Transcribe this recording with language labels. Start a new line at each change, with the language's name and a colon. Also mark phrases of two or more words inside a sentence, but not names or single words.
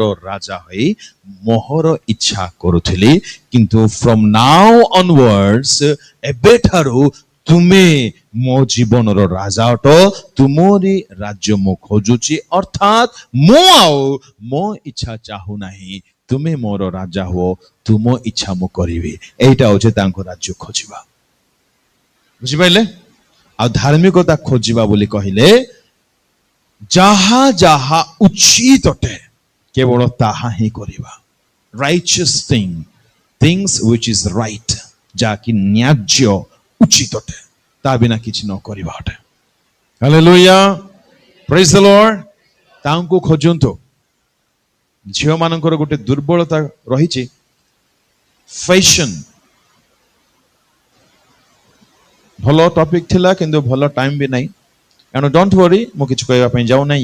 Odia: ରାଜା ହୋଇ ମୋହର ଇଚ୍ଛା କରୁଥିଲି, କିନ୍ତୁ
English: from now onwards,
Odia: ଏବେଠାରୁ ତୁମେ ମୋ ଜୀବନର ରାଜା ଅଟ, ତୁମରି ରାଜ୍ୟ ମୁଁ ଖୋଜୁଛି, ଅର୍ଥାତ୍ ମୁଁ ଆଉ ମୋ ଇଚ୍ଛା ଚାହୁ ନାହିଁ, ତୁମେ ମୋର ରାଜା ହୁଅ, ତୁମ ଇଚ୍ଛା ମୁଁ କରିବି। ଏଇଟା ହଉଛି ତାଙ୍କ ରାଜ୍ୟ ଖୋଜିବା। ବୁଝିପାରିଲେ? ଆଉ ଧାର୍ମିକତା ଖୋଜିବା ବୋଲି କହିଲେ ଯାହା ଯାହା ଉଚିତ ଅଟେ କେବଳ ତାହା ହିଁ କରିବା।
English: ରାଇଚିୟସ୍ things which is right,
Odia: ଯାହାକି ନ୍ୟାଯ୍ୟ ଉଚିତ ଅଟେ, ତା ବିନା କିଛି ନ କରିବା ଅଟେ। ହାଲେଲୁୟା,
English: praise the Lord.
Odia: ତାଙ୍କୁ ଖୋଜନ୍ତୁ। ଝିଅ ମାନଙ୍କର ଗୋଟେ ଦୁର୍ବଳତା ରହିଛି, ଫ୍ୟାସନ। ଭଲ ଟପିକ ଥିଲା କିନ୍ତୁ ଭଲ ଟାଇମ ବି ନାହିଁ, ଏଣୁ
English: don't worry,
Odia: ମୁଁ କିଛି କହିବା ପାଇଁ ଯାଉ ନାହିଁ।